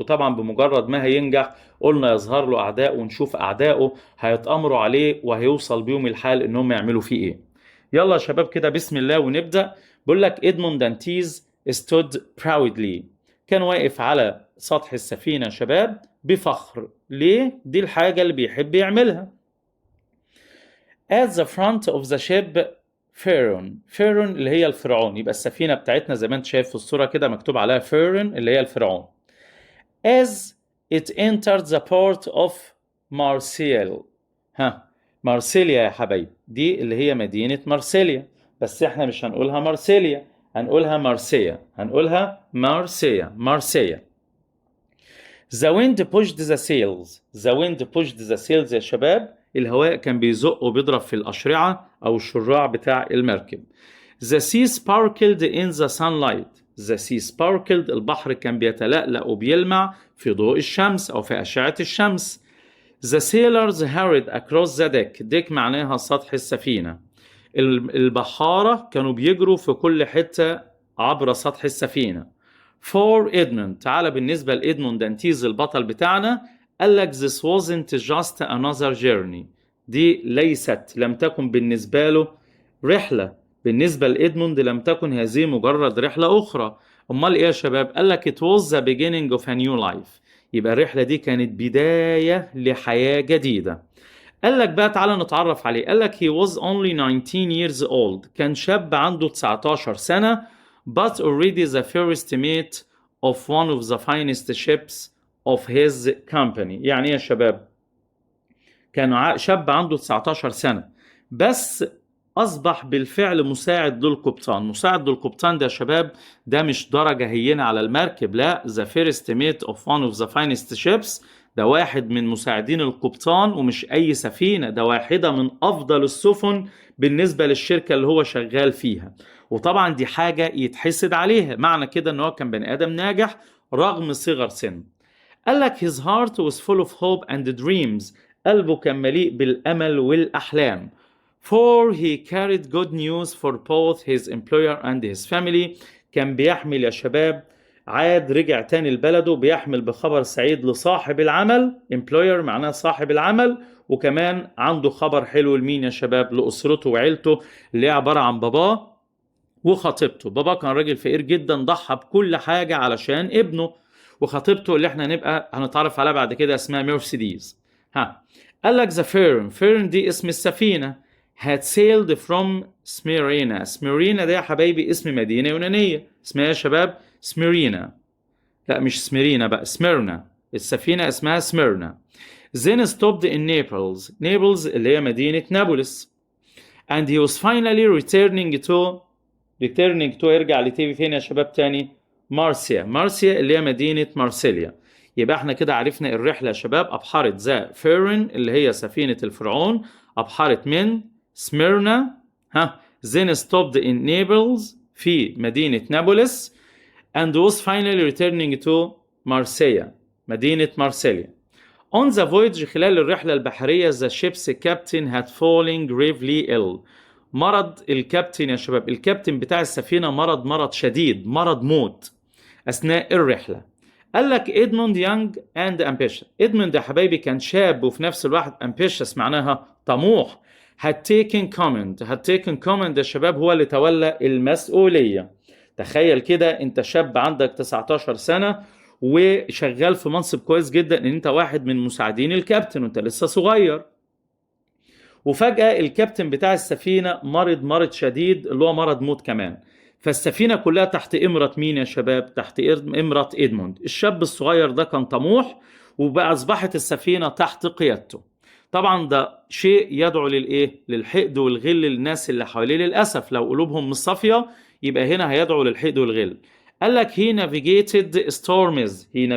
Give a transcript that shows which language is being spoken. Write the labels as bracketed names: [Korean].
[Arabic] وطبعا بمجرد ما هينجح قلنا يظهر له اعداء، ونشوف اعدائه هيتأمروا عليه وهيوصل بيهم الحال انهم يعملوا فيه ايه. يلا يا شباب كده بسم الله ونبدأ. بيقول لك إدموند دانتيز [English] stood proudly، [Arabic] كان واقف على سطح السفينة يا شباب بفخر. ليه؟ دي الحاجة اللي بيحب يعملها. [English] At the front of the ship [Arabic] فيرون، فيرون اللي هي الفرعون. يبقى السفينة بتاعتنا زي ما انت شايف في الصورة كده مكتوب عليها فيرون اللي هي الفرعون. [English] As it entered the port of Marseille. [Arabic] ها، مارسيليا يا حبايبي دي اللي هي مدينة مارسيليا، بس احنا مش هنقولها مارسيليا، هنقولها مارسيا، هنقولها مارسيا، مارسيا. [English] The wind pushed the sails. The wind pushed the sails [Arabic] يا شباب، الهواء كان بيزق وبيضرب في الأشرعة أو الشراع بتاع المركب. [English] The sea sparkled in the sunlight. The sea sparkled، [Arabic] البحر كان بيتلألأ وبيلمع في ضوء الشمس أو في أشعة الشمس. [English] The sailors hurried across the deck. [Arabic] deck معناها سطح السفينة. البحارة كانوا بيجروا في كل حتة عبر سطح السفينة. [English] For Edmund، [Arabic] تعالى بالنسبة لإدموند دانتيز البطل بتاعنا، قال لك [English] this wasn't just another journey. [Arabic] دي ليست، لم تكن بالنسبة له رحلة. بالنسبة لإدموند لم تكن هذه مجرد رحلة أخرى. أمال إيه يا شباب؟ قال لك [English] it was the beginning of a new life. [Arabic] يبقى الرحلة دي كانت بداية لحياة جديدة. قال لك بقى تعالى نتعرف عليه. قال لك [English] he was only 19 years old، [Arabic] كان شاب عنده 19 سنة، [English] but already the first mate of one of the finest ships of his company. [Arabic] يعني ايه يا شباب؟ كان شاب عنده 19 سنة بس أصبح بالفعل مساعد للقبطان. مساعد للقبطان ده يا شباب ده مش درجة هينة على المركب، لا، [English] the first mate of one of the finest ships، [Arabic] ده واحد من مساعدين القبطان، ومش أي سفينة، ده واحدة من أفضل السفن بالنسبة للشركة اللي هو شغال فيها. وطبعا دي حاجة يتحسد عليها، معنى كده أنه كان بني آدم ناجح رغم صغر سن. قال لك [English] his heart was full of hope and dreams، [Arabic] قلبه كان مليء بالأمل والأحلام. [English] For he carried good news for both his employer and his family، [Arabic] كان بيحمل يا شباب عاد رجع تاني لبلده بيحمل بخبر سعيد لصاحب العمل، employer معناه صاحب العمل، وكمان عنده خبر حلو لمين يا شباب؟ لأسرته وعيلته اللي هي عبارة عن باباه وخطيبته. بابا كان راجل فقير جدا، ضحى بكل حاجة علشان ابنه، وخطيبته اللي احنا نبقى هنتعرف عليها بعد كده اسمها مرسيديز. قال لك [English] the Fern [Arabic] دي اسم السفينة [English] had sailed from Smyrna. [Arabic] سميرينا ده يا حبايبي اسم مدينة يونانية، اسمها يا شباب سميرينا. لا مش سميرينا بقى، سميرنا. السفينة اسمها سميرنا. [English] then stopped in Naples. [Arabic] Naples اللي هي مدينة نابلس. [English] and he was finally returning to [Arabic] يرجع لتيجي فين يا شباب تاني؟ مارسيا اللي هي مدينة مارسيليا. يبقى احنا كده عرفنا الرحلة يا شباب. أبحرت ذا فيرن اللي هي سفينة الفرعون، أبحرت من سميرنا [English] then stopped in Naples [Arabic] في مدينة نابلس [English] and was finally returning to [Arabic] مارسيا مدينة مارسيليا. [English] On the voyage [Arabic] خلال الرحلة البحرية [English] the ship's captain had fallen gravely ill. [Arabic] مرض الكابتن يا شباب، الكابتن بتاع السفينة مرض شديد، مرض موت أثناء الرحلة. قال لك إدموند يانج [English] and ambitious. [Arabic] إدموند يا حبايبي كان شاب وفي نفس الوقت ambitious معناها طموح. [English] had taken command [Arabic] يا شباب هو اللي تولى المسؤولية. تخيل كده انت شاب عندك 19 سنة وشغال في منصب كويس جدا ان انت واحد من مساعدين الكابتن وانت لسه صغير، وفجأة الكابتن بتاع السفينة مرض شديد اللي هو مرض موت كمان. فالسفينة كلها تحت إمرة مين يا شباب؟ تحت إمرة إدموند. الشاب الصغير ده كان طموح وبقى أصبحت السفينة تحت قيادته. طبعا ده شيء يدعو للإيه؟ للحقد والغل للناس اللي حواليه. للأسف لو قلوبهم مش صافية يبقى هنا هيدعو للحقد والغل. قال لك [English] he navigated storms.